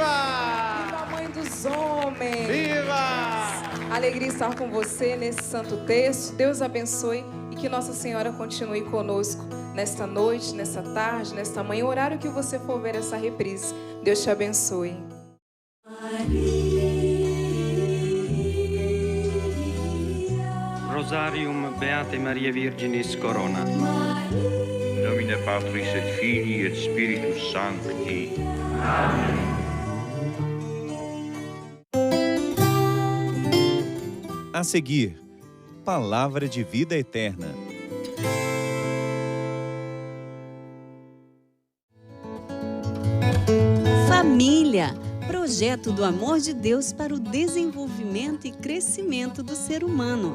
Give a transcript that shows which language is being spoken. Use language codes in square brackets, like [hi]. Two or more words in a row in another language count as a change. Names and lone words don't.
[pt] Viva! Viva, Mãe dos homens! Viva! Alegria estar com você nesse santo texto. Deus abençoe e que Nossa Senhora continue conosco nesta noite, nesta tarde, nesta manhã, o horário que você for ver essa reprise. Deus te abençoe. [la] Rosarium Beate Maria Virginis Corona. Nomine Patris et Filii et Spiritus Sancti. [pt] Amém. A seguir, Palavra de Vida Eterna. Família, projeto do amor de Deus para o desenvolvimento e crescimento do ser humano.